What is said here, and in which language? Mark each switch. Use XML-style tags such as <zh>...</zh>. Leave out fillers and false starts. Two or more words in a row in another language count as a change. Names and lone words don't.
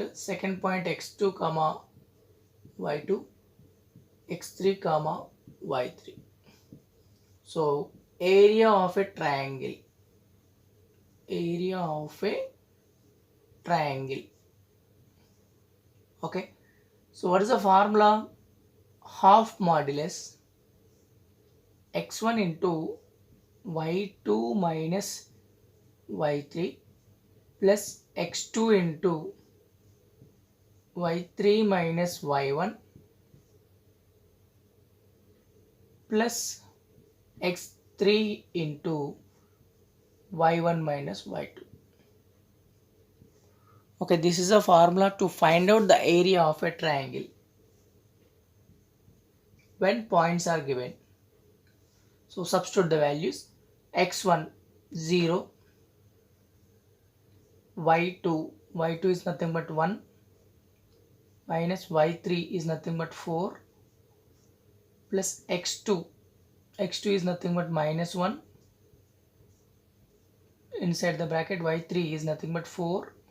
<en>second point x2 comma y2, x3 comma y3. so area of a triangle, area of a triangle. okay, so what is the formula? half modulus x1 into y2 minus y3 plus x2 into y3 minus y1 plus x3 into y1 minus y2. Okay, this is a formula to find out the area of a triangle when points are given. So substitute the values. x1 0, y2 is nothing but 1, minus y3 is nothing but 4, plus x2 is nothing but -1, inside the bracket y3 is nothing but 4.</en>